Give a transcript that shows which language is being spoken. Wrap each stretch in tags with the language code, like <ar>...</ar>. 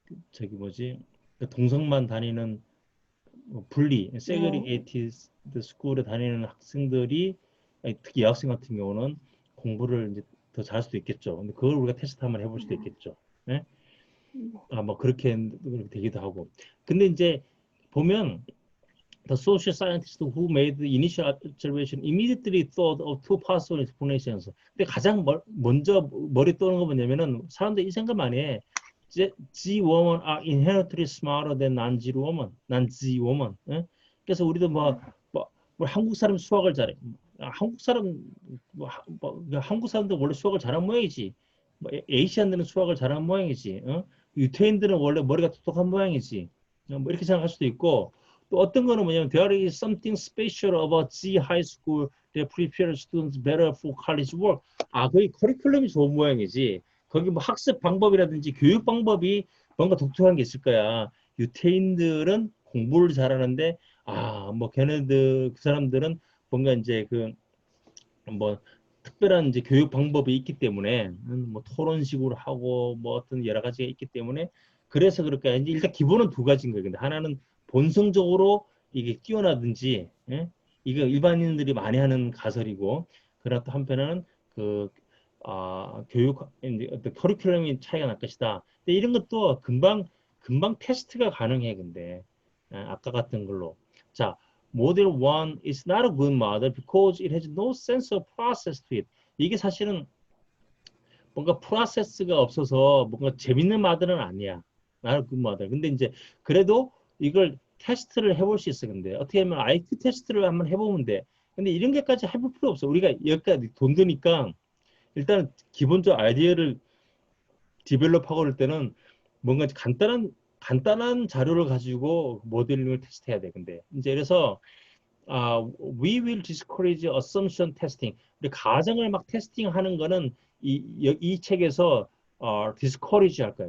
<ko>저기 뭐지? 그 동성만 다니는 분리, 네. 세그리게이티드 스쿨에 다니는 학생들이, 아니, 특히 여학생 같은 경우는 공부를 이제 더 잘할 수도 있겠죠. 근데 그걸 우리가 테스트 한번 해볼 수도 있겠죠. 예? 네. 아, 뭐 그렇게 되기도 하고. 근데 이제 보면</ko> <en>the social scientists who made the initial observation immediately thought of two possible explanations.</en> <ko>근데 가장 먼저 머리 떠오르는 건 뭐냐면은 사람들이 이 생각 많이 해.</ko> <en>G women are inherently smarter than non-G women, non-G women.</en> <ko>예? 그래서 우리도 뭐 한국 사람 수학을 잘해. 한국 사람 한국 사람도 원래 수학을 잘하는 모양이지. 에이시안들은 수학을 잘하는 모양이지. 유태인들은 원래 머리가 똑똑한 모양이지. 뭐 이렇게 생각할 수도 있고 또 어떤 거는 뭐냐면</ko> <en>there is something special about G high school that prepares students better for college work.</en> <ko>아, 거기 커리큘럼이 좋은 모양이지. 거기 뭐 학습 방법이라든지 교육 방법이 뭔가 독특한 게 있을 거야. 유태인들은 공부를 잘하는데 뭐 걔네들 그 사람들은 뭔가 이제 그 뭐 특별한 이제 교육 방법이 있기 때문에 뭐 토론식으로 하고 뭐 어떤 여러 가지가 있기 때문에 그래서 그럴까 이제 일단 기본은 두 가지인 거예요. 근데 하나는 본성적으로 이게 뛰어나든지 이거 일반인들이 많이 하는 가설이고 그러나 또 한편은 그 교육 이제 어떤 커리큘럼이 차이가 날 것이다. 근데 이런 것도 금방 테스트가 가능해 근데 아까 같은 걸로 자</ko> <en>Model 1 is not a good model because it has no sense of process to it.</en> <ko>이게 사실은 뭔가 프로세스가 없어서 뭔가 재밌는 모델은 아니야.</ko> <en>not a good model.</en> <ko>근데 이제 그래도 이걸 테스트를 해볼 수 있어. 근데 어떻게 하면 IQ 테스트를 한번 해보면 돼. 근데 이런 게까지 해볼 필요 없어. 우리가 여기까지 돈 드니까 일단 기본적 아이디어를 디벨롭하고 그럴 때는 뭔가 간단한 자료를 가지고 모델링을 테스트해야 돼. 근데 이제 그래서</ko> <en>we will discourage assumption testing.</en> <ko>우리 가정을 막 테스팅하는 거는 이 책에서 discourage 할 거야.</ko>